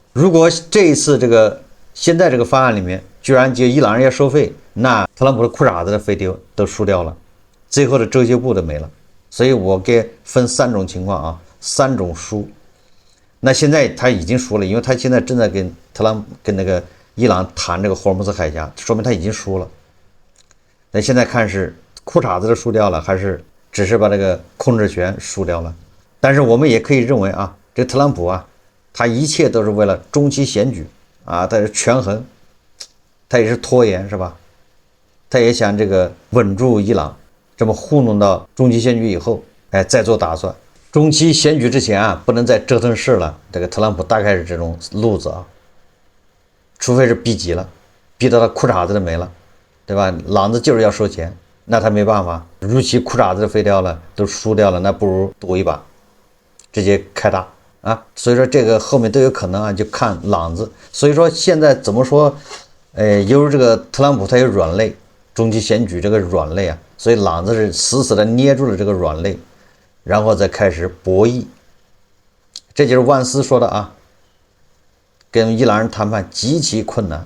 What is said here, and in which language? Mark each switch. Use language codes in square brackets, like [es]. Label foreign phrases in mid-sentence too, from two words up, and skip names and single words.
[zh] 如果這一次現在這個方案裡面居然就伊朗人要收費，那特朗普的褲衩子的費都輸掉了，最後的遮羞布都沒了。所以我給分3種情況啊，3種輸。那現在他已經輸了，因為他現在正在跟那個伊朗談這個霍爾木茲海峽，說明他已經輸了。那現在看是褲衩子都輸掉了，還是只是把這個控制權輸掉了？但是我們也可以認為啊，這個特朗普啊，他一切都是為了中期選舉啊，他是權衡，他也是拖延，是吧？他也想這個穩住伊朗，這麼糊弄到中期選舉以後，再做打算。中期選舉之前啊，不能再折騰事了。這個特朗普大概是這種路子啊，除非是逼急了，逼到他褲衩子都沒了，對吧？老子就是要收錢，那他沒辦法。如其褲衩子都废掉了，都輸掉了，那不如賭一把，直接開大啊！所以說這個後面都有可能啊，就看朗子。所以說現在怎麼說？由於這個特朗普他有軟肋，中期選舉這個軟肋啊，所以朗子是死死的捏住了這個軟肋。然後再開始博弈，這就是萬斯說的啊，跟伊朗人談判極其困難。